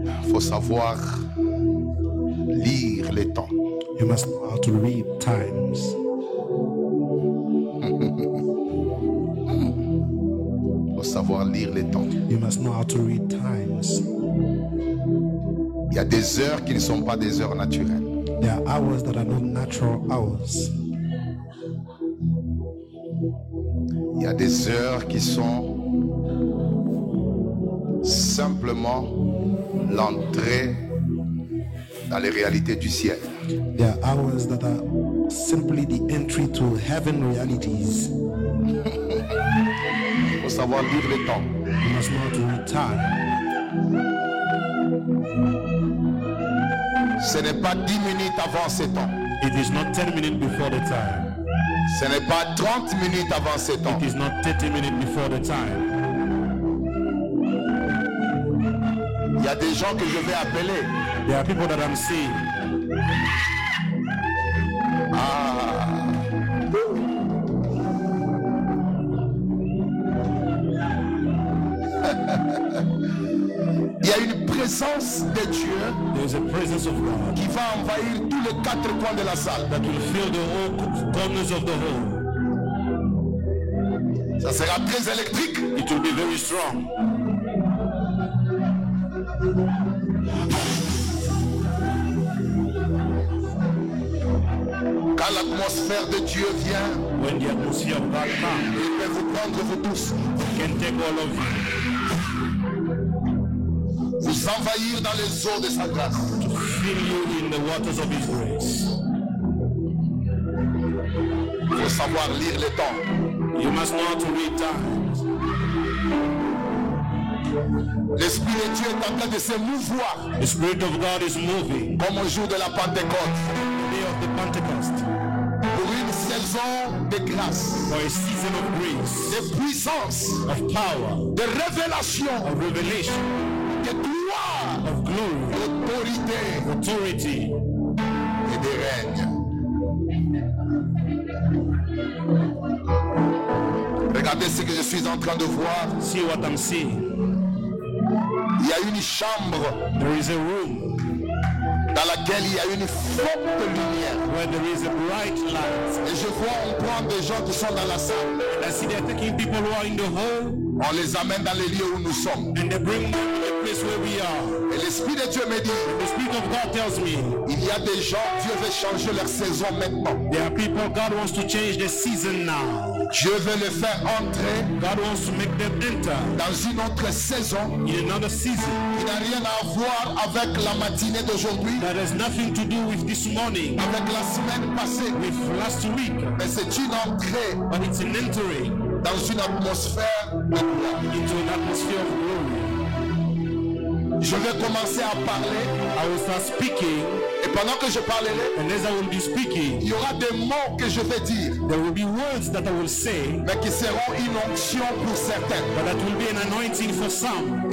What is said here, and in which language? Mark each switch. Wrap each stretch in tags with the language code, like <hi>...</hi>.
<fr>Faut savoir lire les temps.</fr> <en>You must know how to read times.</en> <fr>Faut savoir lire les temps.</fr> <en>You must know how to read times.</en> <fr>Il y a des heures qui ne sont pas des heures naturelles.</fr> <en>There are hours that are not natural hours.</en> <fr>Il y a des heures qui sont simplement l'entrée dans les réalités du ciel.</fr> <en>There are hours that are simply the entry to heaven realities.</en> <fr>Il faut savoir lire les temps.</fr> <en>You must know how to read time.</en> <fr>Ce n'est pas 10 minutes avant ces temps.</fr> <en>It is not 10 minutes before the time.</en> <fr>Ce n'est pas 30 minutes avant ces temps.</fr> <en>It is not 30 minutes before the time.</en> <fr>Il y a des gens que je vais appeler.</fr> <en>There are people that I'm seeing.</en> <fr>Il y a une présence de Dieu</fr> <en>There is a presence of God</en> <fr>qui va envahir tous les quatre coins de la salle.</fr> <en>that will fill the whole corners of the hall.</en> <fr>Ça sera très électrique.</fr> <en>It will be very strong.</en> <fr>Quand l'atmosphère de Dieu vient,</fr> <en>When the atmosphere of God comes,</en> <fr>il peut vous prendre vous tous,</fr> <en>it can take all of you</en> <fr>vous envahir dans les eaux de sa grâce.</fr> <en>to fill you in the waters of His grace.</en> <fr>Il faut savoir lire les temps.</fr> <en>You must know how to read times.</en> <fr>L'Esprit de Dieu est en train de se mouvoir</fr> <en>The Spirit of God is moving.</en> <fr>comme au jour de la Pentecôte</fr> <en>The day of the Pentecost,</en> <fr>pour une saison de grâce,</fr> <en>for a season of grace,</en> <fr>de puissance,</fr> <en>of power,</en> <fr>de révélation,</fr> <en>of revelation,</en> <fr>de gloire,</fr> <en>of glory,</en> <fr>d'autorité</fr> <en>authority,</en> <fr>et de règne. Regardez ce que je suis en train de voir.</fr> <en>see what I'm seeing.</en> <fr>Il y a une chambre</fr> <en>There is a room</en> <fr>dans laquelle il y a une forte lumière.</fr> <en>where there is a bright light.</en> <fr>Et je vois, on prend des gens qui sont dans la salle.</fr> <en>And I see they're taking people who are in the hall</en> <fr>On les amène dans les lieux où nous sommes.</fr> <en>and they bring them to the place where we are.</en> <fr>Et l'Esprit de Dieu me dit,</fr> <en>The Spirit of God tells me</en> <fr>il y a des gens, Dieu veut changer leur saison maintenant.</fr> <en>there are people God wants to change the season now.</en> <fr>Dieu veut les faire entrer</fr> <en>God wants to make them enter</en> <fr>dans une autre saison</fr> <en>in another season</en> <fr>qui n'a rien à voir avec la matinée d'aujourd'hui,</fr> <en>that has nothing to do with this morning,</en> <fr>avec la semaine passée.</fr> <en>with last week,</en> <fr>Mais c'est une entrée</fr> <en>but it's an entering</en> <fr>dans une atmosphère de gloire.</fr> <en>into an atmosphere of glory.</en> <fr>Je vais commencer à parler</fr> <en>I will start speaking,</en> <fr>et pendant que je parlerai,</fr> <en>and as I will be speaking,</en> <fr>il y aura des mots que je vais dire,</fr> <en>there will be words that I will say,</en> <fr>mais qui seront une onction pour certains.</fr> <en>but that will be an anointing for some,</en>